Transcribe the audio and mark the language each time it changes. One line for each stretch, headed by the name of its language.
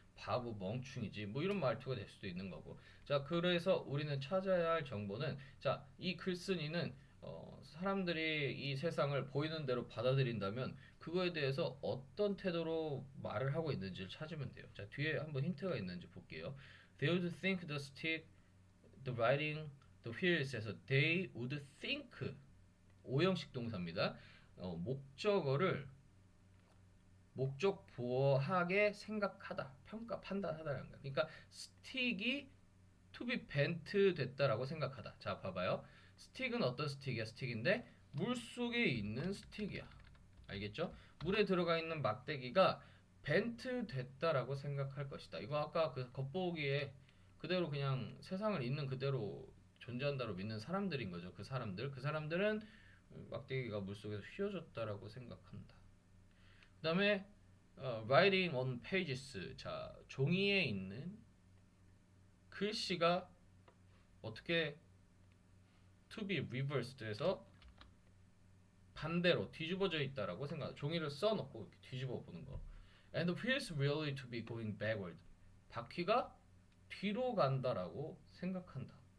Korean: 바보 멍충이지. 뭐 이런 말투가 될 수도 있는 거고. 자, 그래서 우리는 찾아야 할 정보는 자, 이 글쓴이는 사람들이 이 세상을 보이는 대로 받아들인다면 그거에 대해서 어떤 태도로 말을 하고 있는지를 찾으면 돼요. 자, 뒤에 한번 힌트가 있는지 볼게요.
English: They would think the stick, the writing, the wheels에서 they would think
Korean: 오형식 동사입니다. 목적어를 목적 보어하게 생각하다, 평가, 판단하다라는 거야. 그러니까 스틱이
English: to be bent
Korean: 됐다라고 생각하다. 자, 봐봐요. 스틱은 어떤 스틱이야? 스틱인데 물 속에 있는 스틱이야. 알겠죠? 물에 들어가 있는 막대기가 벤트 됐다라고 생각할 것이다. 이거 아까 그 겉보기에 그대로 그냥 세상을 있는 그대로 존재한다로 믿는 사람들인 거죠. 그 사람들은 막대기가 물속에서 휘어졌다라고 생각한다. 그다음에
English: writing on pages.
Korean: 자, 종이에 있는 글씨가 어떻게
English: to be reversed
Korean: 해서 반대로 뒤집어져 있다라고 생각. 종이를 써놓고 이렇게 뒤집어 보는 거.
English: And the wheels really to be going backward.
Korean: 바퀴가 뒤로 간다라고 생각한다.